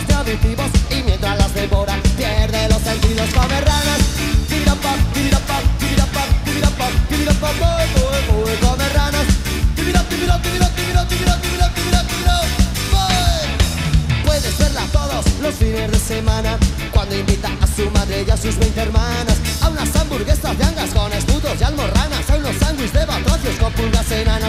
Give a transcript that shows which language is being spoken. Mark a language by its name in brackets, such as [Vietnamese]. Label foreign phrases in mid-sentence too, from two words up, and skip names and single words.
[Spanish] auditivos y mientras las devora pierde los sentidos. Come ranas, tirapap, tirapap, tirapap, tirapap, tirapap, boy, come ranas, tirapap, tirapap, tirapap, tirapap, tirapap, tirapap, boy. Puedes verla todos los fines de semana cuando invita a su madre y a sus 20 hermanas a unas hamburguesas de angas con escudos y almorranas, a unos sándwiches de batracios con pulgas enanas.